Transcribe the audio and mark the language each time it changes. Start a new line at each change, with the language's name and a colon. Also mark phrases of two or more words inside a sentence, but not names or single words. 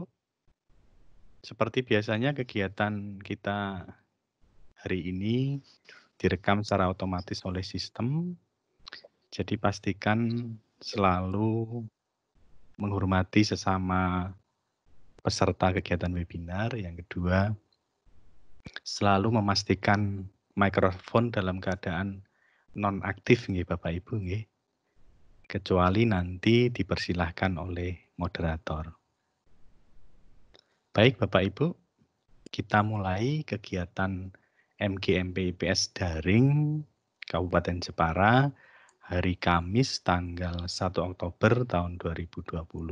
Indonesian: Seperti biasanya kegiatan kita hari ini direkam secara otomatis oleh sistem. Jadi pastikan selalu menghormati sesama peserta kegiatan webinar. Yang kedua, selalu memastikan mikrofon dalam keadaan nonaktif nggih Bapak Ibu nggih. Kecuali nanti dipersilahkan oleh moderator. Baik Bapak Ibu, kita mulai kegiatan MGMP IPS daring Kabupaten Jepara hari Kamis tanggal 1 Oktober tahun 2020.